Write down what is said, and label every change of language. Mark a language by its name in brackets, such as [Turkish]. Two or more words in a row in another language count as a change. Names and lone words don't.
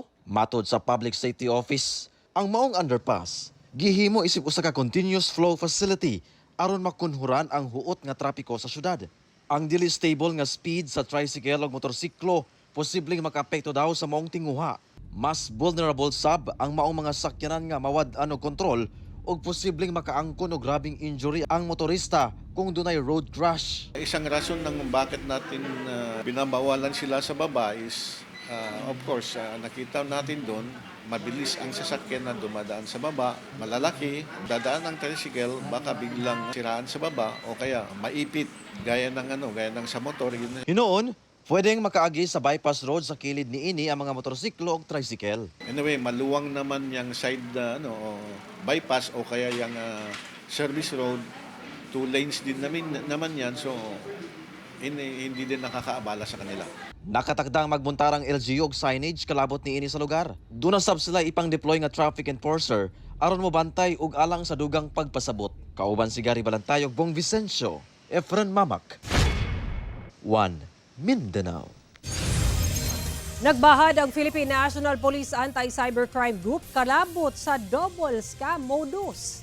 [Cebuano] Matod sa Public Safety Office, ang maong underpass gihimo isip usa ka [English] continuous flow facility [Cebuano] aron makunhuran ang huot nga trapiko sa syudad. Ang dili stable nga speed sa tricycle ug motorsiklo posibleng makaapekto daw sa maong tinguha. Mas vulnerable sab ang maong mga sakyanan nga mawad-an og kontrol ug posibleng makaangkon og grabing injury ang motorista kung dunay [English] road crash. [Filipino] Isang rason ng bakit natin binabawalan sila sa baba [English] is of course [Filipino] nakita natin doon mabilis ang sasakyan na dumadaan sa baba, malalaki, dadaan ang tricycle, baka biglang siraan sa baba o kaya maipit gaya ng sa motor. [Cebuano] Hinoon, pwedeng makaagi sa bypass road sa kilid niini ang mga motorsiklo o tricycle. [Filipino] Anyway, maluwang naman yung [English] side bypass [Filipino] o kaya yung [English] service road. [Filipino] 2 lanes din naman yan, so hindi din nakakaabala sa kanila. [Cebuano] Nakatakdang magbuntarang LGU og signage kalabot niini sa lugar. Doon na sab sila ipang-deploy nga [English] traffic enforcer [Cebuano] aron mo bantay ug alang sa dugang pagpasabot. Kauban si Gary Balantayog, Bong Vicencio, Efren Mamak. One Mindanao. Nagbahad ang Philippine National Police Anti-Cybercrime Group kalabot sa [English] double scam modus.